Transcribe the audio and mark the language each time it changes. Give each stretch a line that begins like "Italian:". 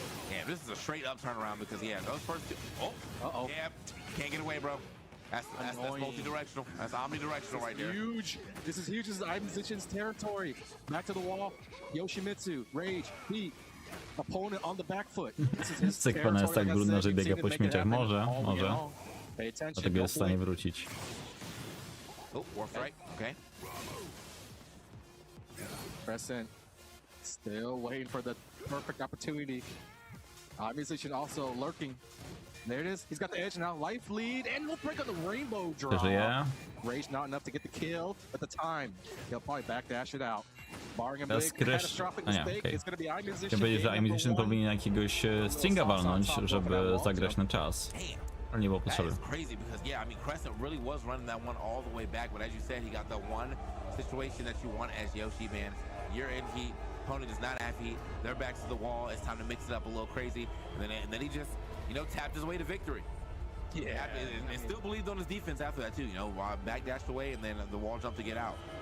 English: Yeah, this is a straight up turnaround because, yeah, those first two. Oh, yeah, can't get away, bro. That's multi-directional. That's omnidirectional right there. Huge. This is huge. This is iMusician's territory. Back to the wall. Yoshimitsu, Rage, Heat. Opponent on the back foot.
Polish: Sekwana jest tak brudna, że biega po śmieciach. Może. Dlatego jest w stanie wrócić.
English: Oh, Warp right. Okay. Crescent still waiting for the perfect opportunity. iMusician also lurking. There it is. He's got the edge now. Life lead, and we'll break on the rainbow draw. Rage not enough to get the kill at the time. He'll probably backdash it out. Barring a big catastrophic mistake, it's going to be iMusician.
Polish: Chciałem powiedzieć, że iMusician powinien jakiegoś stringa walnąć, żeby zagrać na czas. Ale nie było potrzeby.
English: That is crazy because, yeah, I mean, Crescent really was running that one all the way back, but as you said, he got the one situation that you want as Yoshi, man. You're in heat, opponent is not at heat, their backs to the wall, it's time to mix it up a little crazy, and then he just, you know, tapped his way to victory. Yeah, and still believed on his defense after that too, you know, backdashed away and then the wall jump to get out.